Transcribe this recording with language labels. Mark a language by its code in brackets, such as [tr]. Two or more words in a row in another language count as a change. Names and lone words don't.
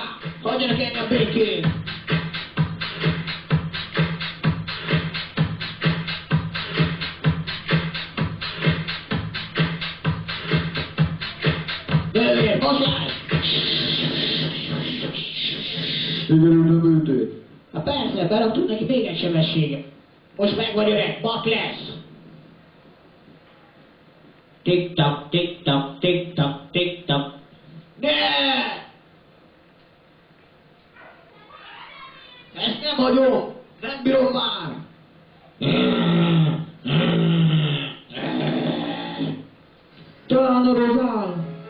[hu] Hagyjanak engem békén. Nővér, bocsáj! Sikerült nem ültél. Hát persze, beraktunk neki még egy sebességet. Most meg vagy öreg, bak lesz. Tik-tak, tik-tak, tik-tak, tik-tak. Ne! Ezt nem hagyom! Nem bírom már! Talán a Rozán!